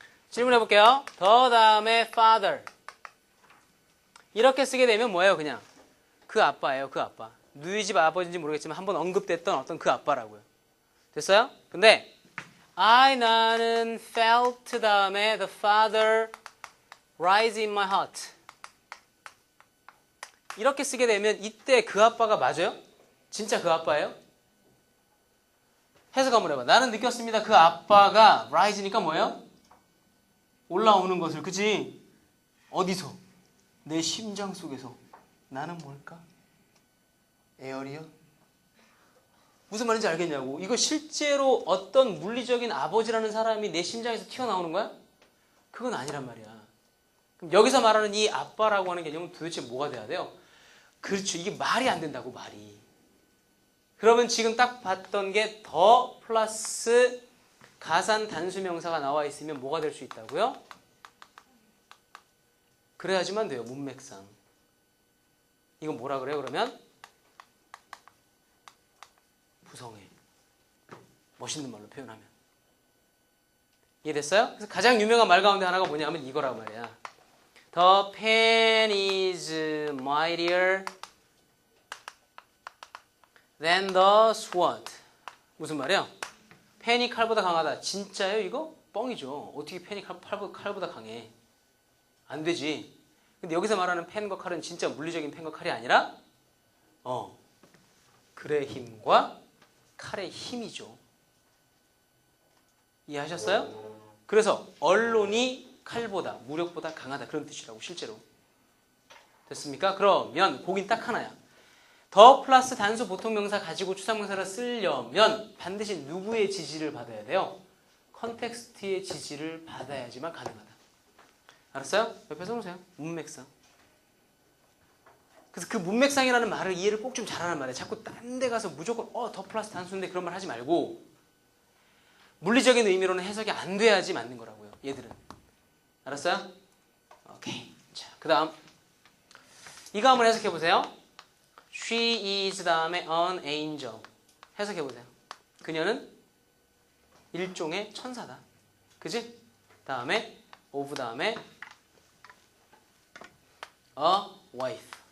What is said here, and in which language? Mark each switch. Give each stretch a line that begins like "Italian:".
Korean: 질문해 볼게요. 더 다음에 father. 이렇게 쓰게 되면 뭐예요? 그냥 그 아빠예요. 그 아빠. 누이 집 아버지인지 모르겠지만 한번 언급됐던 어떤 그 아빠라고요. 됐어요? 근데 나는
English: felt
Korean: 다음에
English: the father rise in my heart.
Korean: 이렇게 쓰게 되면 이때 그 아빠가 맞아요? 진짜 그 아빠예요? 해석 한번 해봐. 나는 느꼈습니다. 그 아빠가 rise니까 뭐예요? 올라오는 것을. 그치? 어디서? 내 심장 속에서. 나는 뭘까? 에어리어? 무슨 말인지 알겠냐고. 이거 실제로 어떤 물리적인 아버지라는 사람이 내 심장에서 튀어나오는 거야? 그건 아니란 말이야. 그럼 여기서 말하는 이 아빠라고 하는 개념은 도대체 뭐가 돼야 돼요? 그렇죠. 이게 말이 안 된다고, 말이. 그러면 지금 딱 봤던 게 더 플러스 가산 단수명사가 나와 있으면 뭐가 될 수 있다고요? 그래야지만 돼요. 문맥상. 이건 뭐라 그래요? 그러면 부성애. 멋있는 말로 표현하면. 이해됐어요? 그래서 가장 유명한 말 가운데 하나가 뭐냐면 이거라고 말이야.
English: The pen is mightier than the sword.
Korean: 무슨 말이야? 펜이 칼보다 강하다. 진짜요 이거? 뻥이죠. 어떻게 펜이 칼보다 강해? 안 되지. 근데 여기서 말하는 펜과 칼은 진짜 물리적인 펜과 칼이 아니라 글의 힘과 칼의 힘이죠. 이해하셨어요? 그래서 언론이 칼보다, 무력보다 강하다. 그런 뜻이라고 실제로. 됐습니까? 그러면 보긴 딱 하나야. 더 플러스 단수 보통명사 가지고 추상명사를 쓰려면 반드시 누구의 지지를 받아야 돼요? 컨텍스트의 지지를 받아야지만 가능하다. 알았어요? 옆에 써보세요. 문맥상. 그래서 그 문맥상이라는 말을 이해를 꼭 좀 잘하란 말이에요. 자꾸 딴 데 가서 무조건 더 플러스 단수인데 그런 말 하지 말고 물리적인 의미로는 해석이 안 돼야지 맞는 거라고요. 얘들은. 알았어요? 오케이. 자, 그 다음 이거 한번 해석해 보세요.
English: She is
Korean: 다음에
English: an angel.
Korean: 해석해 보세요. 그녀는 일종의 천사다. 그지? 다음에
English: of 다음에 a wife.